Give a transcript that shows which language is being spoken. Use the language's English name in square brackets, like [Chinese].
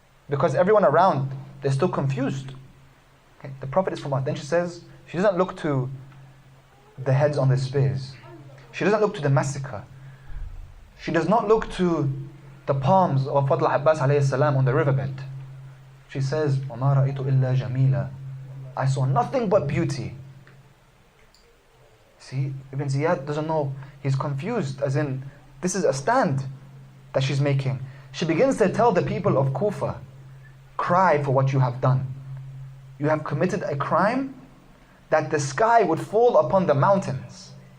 [English] Because everyone around, they're still confused. Okay, the Prophet is from us. Then she says, she doesn't look to the heads on the spears. She doesn't look to the massacre. She does not look to the palms of Fadl Abbas alayhi salam on the riverbed. She says, [Arabic] وَمَا رَأَيْتُ إِلَّا جَمِيلًا. [English] I saw nothing but beauty. See, Ibn Ziyad doesn't know. He's confused, as in, this is a stand that she's making. She begins to tell the people of Kufa, cry for what you have done. You have committed a crime that the sky would fall upon the mountains.